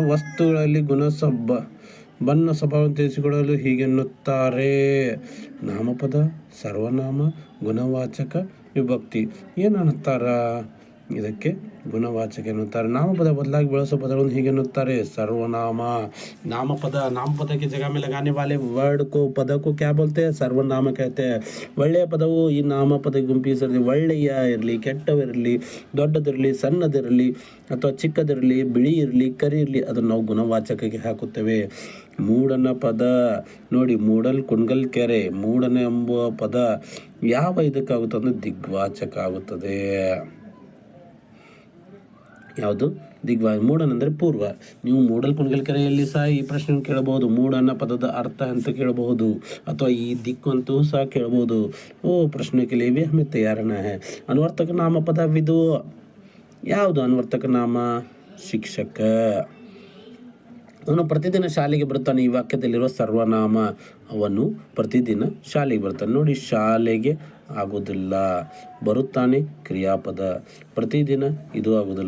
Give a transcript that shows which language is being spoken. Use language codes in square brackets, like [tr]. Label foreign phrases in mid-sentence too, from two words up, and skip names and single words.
[kn] ವಸ್ತುಗಳಲ್ಲಿ ಬಣ್ಣ ಸ್ವಭಾವವನ್ನು ತಿಳಿಸಿಕೊಡಲು ಹೀಗೆನ್ನುತ್ತಾರೆ. ನಾಮಪದ, ಸರ್ವನಾಮ, ಗುಣವಾಚಕ, ವಿಭಕ್ತಿ. ಏನನ್ನುತ್ತಾರ? ಇದಕ್ಕೆ ಗುಣವಾಚಕ ಎನ್ನುತ್ತಾರೆ. ನಾಮಪದ ಬದಲಾಗಿ ಬಳಸೋ ಪದಗಳನ್ನು ಹೀಗೆನ್ನುತ್ತಾರೆ. [hi] सर्वनाम. ನಾಮಪದಕ್ಕೆ ಜಗ में लगाने वाले वर्ड को पद को क्या बोलते हैं? सर्वनाम कहते हैं. [kn] ಒಳ್ಳೆಯ ಪದವು ಈ ನಾಮಪದ ಗುಂಪಿಗೆ ಸೇರಿದೆ. ಒಳ್ಳೆಯ ಇರಲಿ, ಕೆಟ್ಟವಿರಲಿ, ದೊಡ್ಡದಿರಲಿ, ಸಣ್ಣದಿರಲಿ ಅಥವಾ ಚಿಕ್ಕದಿರಲಿ, ಬಿಳಿ ಇರಲಿ, ಕರಿ ಇರಲಿ, ಅದನ್ನು ನಾವು ಗುಣವಾಚಕಕ್ಕೆ ಹಾಕುತ್ತೇವೆ. ಮೂಡನ ಪದ ನೋಡಿ, ಮೂಡಲ್ ಕುಣಗಲ್ ಕೆರೆ. ಮೂಡನ ಎಂಬುವ ಪದ ಯಾವ ಇದಕ್ಕಾಗುತ್ತದೆ ಅಂದರೆ ದಿಗ್ವಾಚಕ ಆಗುತ್ತದೆ. ಯಾವುದು? ಮೂಡನ್ ಅಂದರೆ ಪೂರ್ವ. ನೀವು ಮೂಡಲ್ ಕುಣಗಲ್ ಕೆರೆಯಲ್ಲಿ ಸಹ ಈ ಪ್ರಶ್ನೆ ಕೇಳಬಹುದು. ಮೂಡನ ಪದದ ಅರ್ಥ ಅಂತ ಕೇಳಬಹುದು, ಅಥವಾ ಈ ದಿಕ್ಕು ಅಂತೂ ಸಹ ಕೇಳಬಹುದು. [hi] ಪ್ರಶ್ನೆ के लिए भी हमें तैयार रहना है. [kn] ಅನ್ವರ್ತಕ ನಾಮ ಪದವಿದು. ಯಾವುದು ಅನ್ವರ್ತಕ ನಾಮ? ಶಿಕ್ಷಕ. ಅವನು ಪ್ರತಿದಿನ ಶಾಲೆಗೆ ಬರುತ್ತಾನೆ. ಈ ವಾಕ್ಯದಲ್ಲಿರುವ ಸರ್ವನಾಮ. ಅವನು ಪ್ರತಿದಿನ ಶಾಲೆಗೆ ಬರ್ತಾನೆ. ನೋಡಿ, ಶಾಲೆಗೆ ಆಗೋದಿಲ್ಲ. ಬರುತ್ತಾನೆ ಕ್ರಿಯಾಪದ. ಪ್ರತಿದಿನ ಇದು ಆಗೋದಿಲ್ಲ.